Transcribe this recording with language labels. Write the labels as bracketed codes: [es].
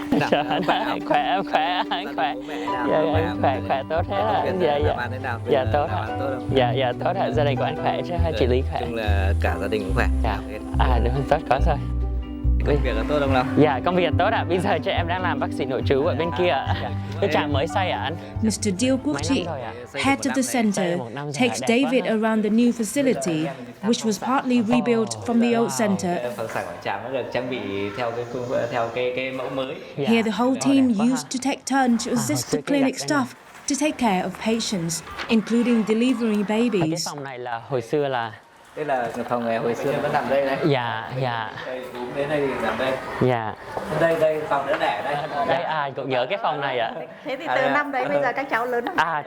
[vi] Chào anh khỏe, anh khỏe, em khỏe, anh khỏe. Dạ, anh khỏe tốt hết ạ. Dạ tốt ạ. Dạ tốt ạ. Gia đình của anh khỏe chứ? Chị Lý khỏe? Chung là cả gia đình cũng khỏe. Dạ. Đúng, tốt quá rồi. Công việc là tốt không nào? Dạ, công việc tốt ạ. Bây giờ cho em đang làm bác sĩ nội trú ở bên kia ạ. Cái trạm mới xây ạ anh. [en] Mr. Điêu Quốc Trị, head of the center, takes David around the new facility, which was partly rebuilt from the old center. [vi] Phần sảnh của trạm nó được trang bị theo cái mẫu mới. [en] Here the whole team used to take turns to assist the clinic staff to take care of patients, including delivering [vi] Cái [en] babies. [vi] phòng này là hồi xưa là Đây là phòng này hồi xưa vẫn nằm đây đấy. Dạ. Đây, đến đây thì nằm đây. Dạ. Đây phòng nữa đẻ đây. Đây cũng nhớ cái phòng này ạ. Thế thì từ năm đấy bây giờ các cháu lớn lắm.